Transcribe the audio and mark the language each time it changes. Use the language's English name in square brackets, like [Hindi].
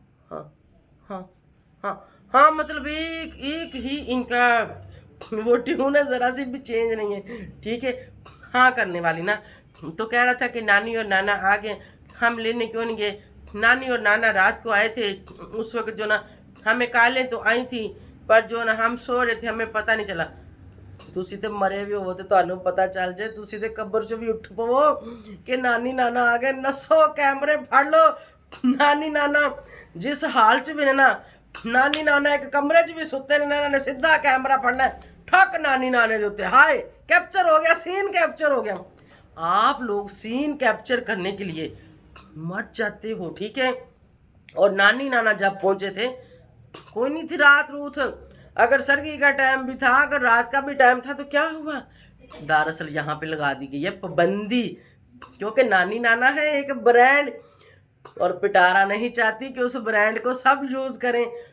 [Hindi] हाँ हाँ हाँ हाँ, मतलब एक एक ही इनका वो ट्यून है, जरा सी भी चेंज नहीं है, ठीक है। हाँ करने वाली ना, तो कह रहा था कि नानी और नाना आ गए, हम लेने क्यों नहीं गए। नानी और नाना रात को आए थे, उस वक्त जो ना हमें कालें तो आई थी, पर जो ना हम सो रहे थे, हमें पता नहीं चला। [Punjabi] ਤੁਸੀਂ ਤੇ ਮਰੇ ਵੀ ਹੋਵੋ ਤੇ ਤੁਹਾਨੂੰ ਪਤਾ ਚੱਲ ਜੇ, ਤੁਸੀਂ ਤੇ ਕਬਰ 'ਚ ਵੀ ਉੱਠ ਪਵੋ ਕਿ ਨਾਨੀ ਨਾਨਾ ਆ ਗਏ, ਨੱਸੋ ਕੈਮਰੇ ਫੜ ਲਓ। ਨਾਨੀ ਨਾਨਾ ਜਿਸ ਹਾਲ 'ਚ ਵੀ ਨੇ ਨਾ, ਨਾਨੀ ਨਾਨਾ ਇੱਕ ਕਮਰੇ 'ਚ ਵੀ ਸੁੱਤੇ ਨੇ ਨਾ, ਇਹਨਾਂ ਨੇ ਸਿੱਧਾ ਕੈਮਰਾ ਫੜਨਾ, ਠੱਕ ਨਾਨੀ ਨਾਨੇ ਦੇ ਉੱਤੇ, ਹਾਏ [Hindi] कैप्चर हो गया, सीन कैप्चर हो गया। आप लोग सीन कैप्चर करने के लिए मर जाते हो, ठीक है। और नानी नाना जब पहुंचे थे, कोई नहीं थी रात रूथ, अगर सर्दी का टाइम भी था, अगर रात का भी टाइम था, तो क्या हुआ, दरअसल यहाँ पे लगा दी गई है पाबंदी, क्योंकि नानी नाना है एक ब्रांड, और पिटारा नहीं चाहती कि उस ब्रांड को सब यूज़ करें।